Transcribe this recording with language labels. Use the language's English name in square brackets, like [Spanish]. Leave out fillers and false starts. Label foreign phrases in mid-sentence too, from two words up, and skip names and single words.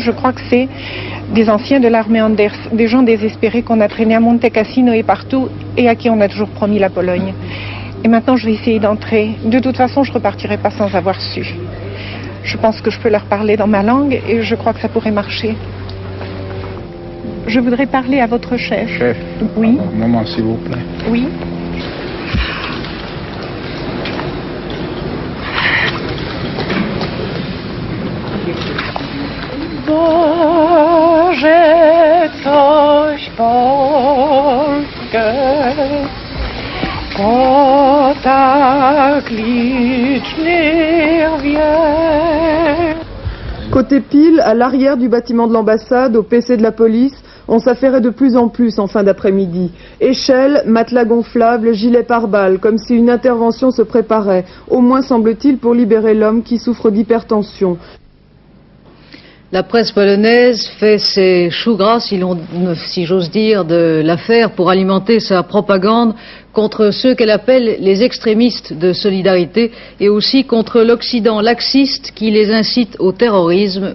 [French] Je crois que c'est des anciens de l'armée Anders, des gens désespérés qu'on a traînés à Monte Cassino et partout, et à qui on a toujours promis la Pologne. Et maintenant, je vais essayer d'entrer. De toute façon, je ne repartirai pas sans avoir su. Je pense que je peux leur parler dans ma langue, et je crois que ça pourrait marcher. Je voudrais parler à votre chef. Chef. Oui. Un moment, s'il vous plaît. Oui. [Polish] Boże, coś Polskę, o tak licznych wiek. [French] Côté pile, à l'arrière du bâtiment de l'ambassade, au PC de la police, on s'affairait de plus en plus en fin d'après-midi. Échelles, matelas gonflables, gilets pare-balles, comme si une intervention se préparait, au moins semble-t-il pour libérer l'homme qui souffre d'hypertension. La presse polonaise fait ses choux gras, si j'ose dire, de l'affaire pour alimenter sa propagande contre ceux qu'elle appelle les extrémistes de solidarité et aussi contre l'Occident laxiste qui les incite au terrorisme.